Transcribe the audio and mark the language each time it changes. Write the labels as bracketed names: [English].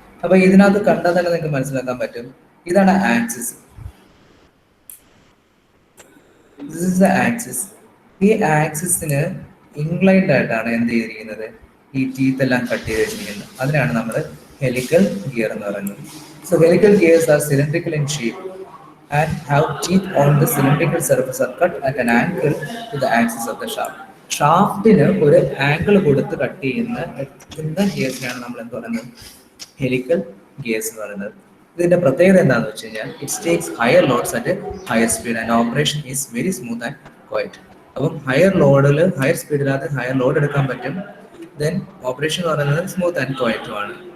[Malayalam] അപ്പോൾ ഇതിനകത്ത് കണ്ടാൽ തന്നെ നിങ്ങൾക്ക് മനസ്സിലാക്കാൻ പറ്റും, ഇതാണ് axis. [English] This is the axis. [Malayalam] ഈ ആക്സിസിന് ഇൻക്ലൈൻഡ് ആയിട്ടാണ് എന്ത് ചെയ്തിരിക്കുന്നത്, ഈ ടീത്ത് എല്ലാം കട്ട് ചെയ്ത് വെച്ചിരിക്കുന്നത്. അതിനാണ് നമ്മൾ ഹെലിക്കൽ ഗിയർ എന്ന് പറയുന്നത്. [English] So helical gears are cylindrical in shape and have teeth on the cylindrical surface are cut at an angle to the axis of the shaft. [Malayalam] ഷാഫ്റ്റിന് ഒരു ആംഗിൾ കൊടുത്ത് കട്ട് ചെയ്യുന്ന ഗിയേഴ്സിനാണ് നമ്മൾ എന്ത് പറയുന്നത്, ഹെലിക്കൽ ഗിയേഴ്സ് എന്ന് പറയുന്നത്. ഇതിന്റെ പ്രത്യേകത എന്താണെന്ന് വെച്ച് കഴിഞ്ഞാൽ [English] It takes higher loads at higher speed and operation is very smooth and quiet. [Malayalam] അപ്പം ഹയർ ലോഡിൽ, ഹയർ സ്പീഡിനകത്ത് ഹയർ ലോഡ് എടുക്കാൻ പറ്റും. ദെൻ ഓപ്പറേഷൻ എന്ന് പറയുന്നത് സ്മൂത്ത് ആൻഡ് ക്വയറ്റും ആണ്.